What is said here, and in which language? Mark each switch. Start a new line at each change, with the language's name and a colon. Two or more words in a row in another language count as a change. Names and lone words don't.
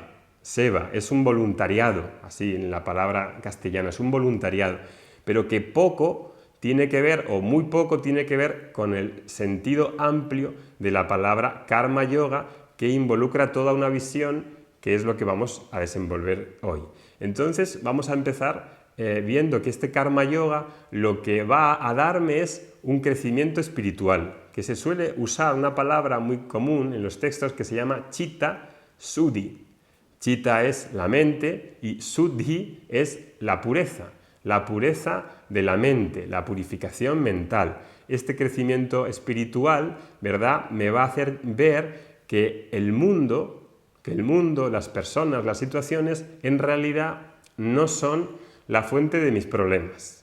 Spanish: Seva es un voluntariado, así en la palabra castellana, es un voluntariado, pero que poco tiene que ver, o muy poco tiene que ver con el sentido amplio de la palabra
Sanskrit: karma yoga,
Spanish: que involucra toda una visión, que es lo que vamos a desenvolver hoy. Entonces vamos a empezar viendo que este
Sanskrit: karma yoga
Spanish: lo que va a darme es un crecimiento espiritual, que se suele usar una palabra muy común en los textos que se llama
Sanskrit: chitta suddhi.
Spanish: Chitta es la mente y suddhi es la pureza de la mente, la purificación mental. Este crecimiento espiritual, ¿verdad?, me va a hacer ver que el mundo, las personas, las situaciones, en realidad no son la fuente de mis problemas.